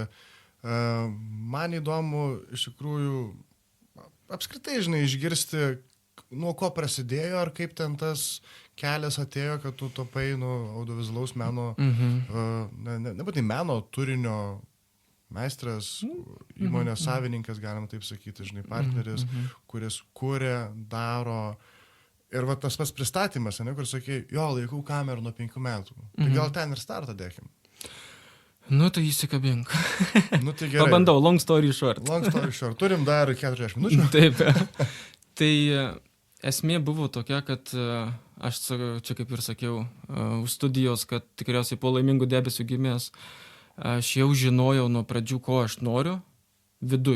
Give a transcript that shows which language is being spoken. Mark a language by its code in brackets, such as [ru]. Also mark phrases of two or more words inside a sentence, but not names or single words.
[lt] Man įdomu, iš tikrųjų, apskritai, žinai, išgirsti, nuo ko prasidėjo, ar kaip ten tas kelias atėjo, kad tu tapai, audiovizualaus meno, nebūtinai meno turinio meistras, įmonės savininkas, galima taip sakyti, žinai, partneris, kuris kuria, daro. Ir va tas pats pristatymas, ne, kur sakė, jo, laikau kamerą nuo 5 metų. Tai gal ten ir startą dėkim. Nu, tai įsikabink. Nu, tai gerai. Pabandau, [en] long story short. [lt] Turim dar 40 minučių. Taip. Tai esmė buvo tokia, kad aš čia kaip ir sakiau, už studijos, kad tikriausiai po laimingų debesių gimęs, aš jau žinojau nuo pradžių, ko aš noriu viduj.